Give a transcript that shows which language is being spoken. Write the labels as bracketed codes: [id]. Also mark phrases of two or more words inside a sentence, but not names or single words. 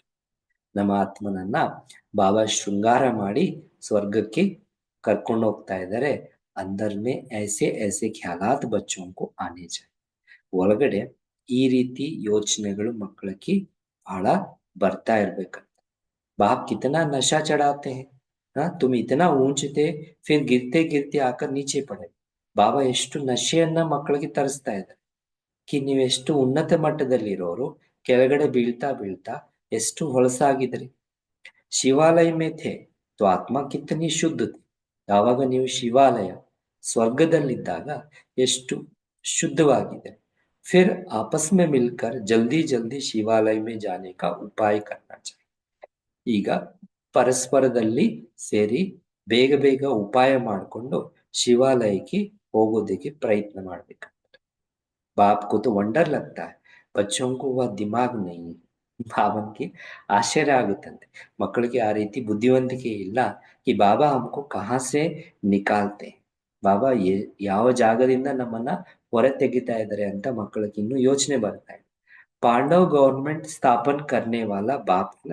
[kn] ನಮ್ಮ ಆತ್ಮನನ್ನ ಬಾಬಾ ಶೃಂಗಾರ ಮಾಡಿ ಸ್ವರ್ಗಕ್ಕೆ ಕರ್ಕೊಂಡು ಹೋಗ್ತಾ ಇದ್ದಾರೆ. [hi] अंदर में ऐसे ऐसे ख्यालात बच्चों को आने जाएं. [kn] ಒಳಗಡೆ ಈ ರೀತಿ ಯೋಚನೆಗಳು ಮಕ್ಕಳಿಗೆ ಬಹಳ ಬರ್ತಾ ಇರ್ಬೇಕಂತ. [hi] बाप कितना नशा चढ़ाते हैं. हाँ, तुम इतना ऊंचे थे फिर गिरते गिरते आकर नीचे पड़े. [kn] ಬಾಬಾ ಎಷ್ಟು ನಶೆಯನ್ನ ಮಕ್ಕಳಿಗೆ ತರಿಸ್ತಾ ಇದ್ದಾರೆ. ಕಿ ನೀವೆಷ್ಟು ಉನ್ನತ ಮಟ್ಟದಲ್ಲಿರೋರು ಕೆಳಗಡೆ ಬೀಳ್ತಾ ಬೀಳ್ತಾ ಎಷ್ಟು ಹೊಲಸಾಗಿದ್ರಿ. [hi] शिवालय में थे तो आत्मा कितनी शुद्ध थी. [kn] ಯಾವಾಗ ನೀವು ಶಿವಾಲಯ ಸ್ವರ್ಗದಲ್ಲಿದ್ದಾಗ ಎಷ್ಟು ಶುದ್ಧವಾಗಿದೆ. [hi] फिर आपस में मिलकर जल्दी जल्दी शिवालय में जाने का उपाय करना चाहिए. [kn] ಈಗ ಪರಸ್ಪರದಲ್ಲಿ ಸೇರಿ ಬೇಗ ಬೇಗ ಉಪಾಯ ಮಾಡಿಕೊಂಡು ಶಿವಾಲಯಕ್ಕೆ ಹೋಗೋದಕ್ಕೆ ಪ್ರಯತ್ನ ಮಾಡ್ಬೇಕು. [hi] बाप को तो वंडर लगता है, बच्चों को वह दिमाग नहीं. [kn] ಬಾಬನ್ಗೆ ಆಶ್ಚರ್ಯ ಆಗುತ್ತಂತೆ, ಮಕ್ಕಳಿಗೆ ಆ ರೀತಿ ಬುದ್ಧಿವಂತಿಕೆ ಇಲ್ಲ. [hi] कि बाबा हमको कहाँ से निकालते. [kn] ಬಾಬಾ ಯಾವ ಜಾಗದಿಂದ ನಮ್ಮನ್ನ ಹೊರ ತೆಗಿತಾ ಇದ್ದಾರೆ ಅಂತ ಮಕ್ಕಳಿಗೆ ಇನ್ನೂ ಯೋಚನೆ ಬರ್ತಾ ಇದೆ. [hi] पांडव गवर्मेंट स्थापन करने वाला बाप.